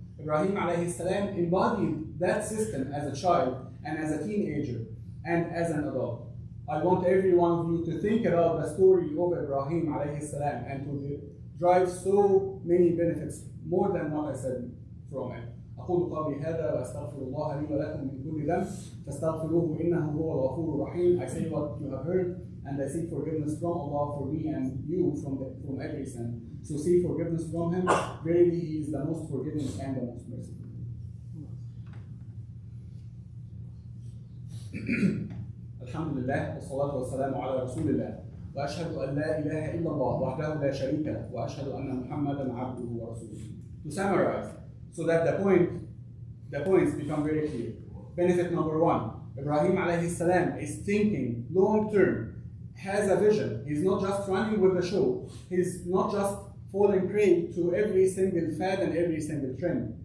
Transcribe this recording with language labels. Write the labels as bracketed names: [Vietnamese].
[English] Ibrahim alayhi salam embodied that system as a child and as a teenager and as an adult. I want every one of you to think about the story of Ibrahim alayhi salam and to derive so many benefits, more than what I said from it. [Arabic] أقول قولي هذا وأستغفر الله لي ولكم من كل ذنب فاستغفروه إنه هو الغفور الرحيم. [English] I say what you have heard and I seek forgiveness from Allah for me and you from every sin. So seek forgiveness from Him. Verily He is the most forgiving and the most merciful. [Arabic] الحمد لله والصلاة والسلام على رسول الله وأشهد أن لا إله إلا الله وحده لا شريك له وأشهد أن محمدا عبده ورسوله. [English] To summarize, so that the points become very clear. Benefit number one, Ibrahim alayhi salam is thinking long term, has a vision. He's not just running with the show. He's not just falling prey to every single fad and every single trend.